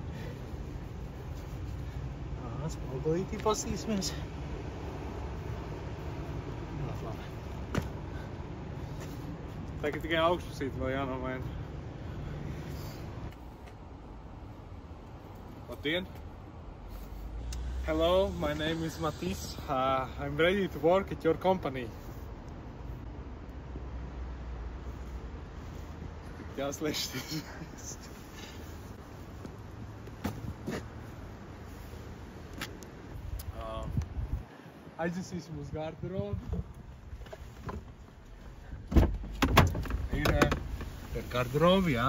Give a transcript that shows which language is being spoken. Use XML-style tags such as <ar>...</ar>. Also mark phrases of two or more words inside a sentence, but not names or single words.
<lv>Spoguļītī pasīsimies. Labi. Tagad tikai augšpusīt vēl jānomaina. Labdien!</lv> <en>Hello, my name is Matisse. I'm ready to work at your company.</en> <lv>Jāslēš. Aiznesīsim uz garderobu. Ir garderobi, jā.</lv>